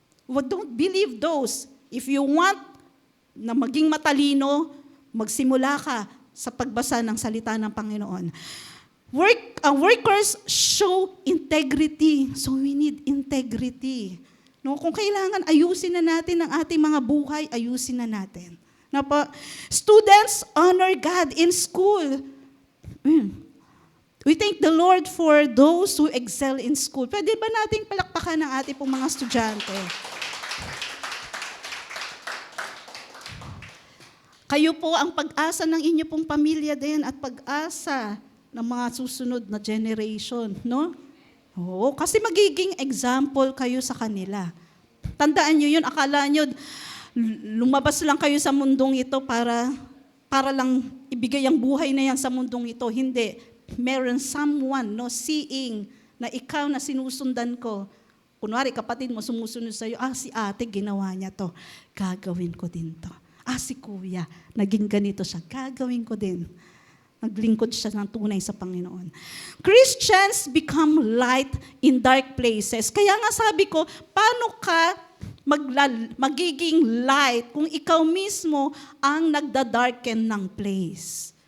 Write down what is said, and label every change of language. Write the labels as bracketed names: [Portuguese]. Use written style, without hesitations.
[English] Don't believe those. If you want [Filipino] na maging matalino, magsimula ka sa pagbasa ng salita ng Panginoon. [English] Workers show integrity. So we need integrity. [Filipino] No, kung kailangan, ayusin na natin ang ating mga buhay, ayusin na natin. No, po? [English] Students, honor God in school. We thank the Lord for those who excel in school. [Filipino] Pwede ba nating palakpakan ng ating pong mga estudyante? Kayo po ang pag-asa ng inyo pong pamilya din at pag-asa ng mga susunod na generation, no? Oo, kasi magiging example kayo sa kanila. Tandaan nyo yun, akala nyo, lumabas lang kayo sa mundong ito para lang ibigay ang buhay na yan sa mundong ito. Hindi. Meron someone, no, seeing na ikaw na sinusundan ko. Kunwari, kapatid mo sumusunod sa'yo, si ate, ginawa niya to. Gagawin ko din to. Si kuya, naging ganito siya. Gagawin ko din. Naglingkod siya ng tunay sa Panginoon. [English] Christians become light in dark places. [Filipino] Kaya nga sabi ko, paano ka magiging light kung ikaw mismo ang nagda-darken ng place?